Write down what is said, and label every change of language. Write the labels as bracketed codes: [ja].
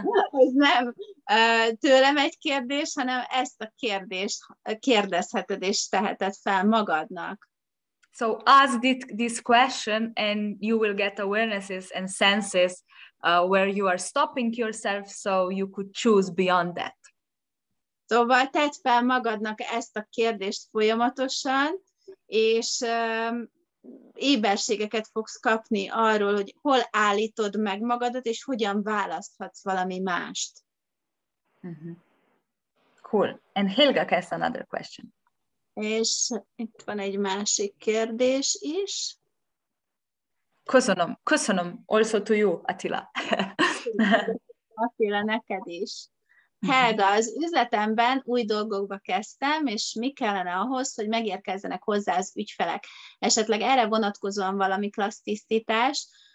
[hu] Ez nem tőlem egy kérdés, hanem ezt a kérdést kérdezheted és teheted fel magadnak. [en] So ask this question and you will get awarenesses and senses where you are stopping yourself, so you could choose beyond that. [hu] Szóval tedd fel magadnak ezt a kérdést folyamatosan, és éberségeket fogsz kapni arról, hogy hol állítod meg magadat, és hogyan választhatsz valami mást. [en] Cool. And Helga has another question. [hu] És itt van egy másik kérdés is. Köszönöm [en] also to you, Attila. [hu] Attila, neked is. Helga, az üzletemben új dolgokba kezdtem, és mi kellene ahhoz, hogy megérkezzenek hozzá az ügyfelek? Esetleg erre vonatkozóan valami klassz tisztítás.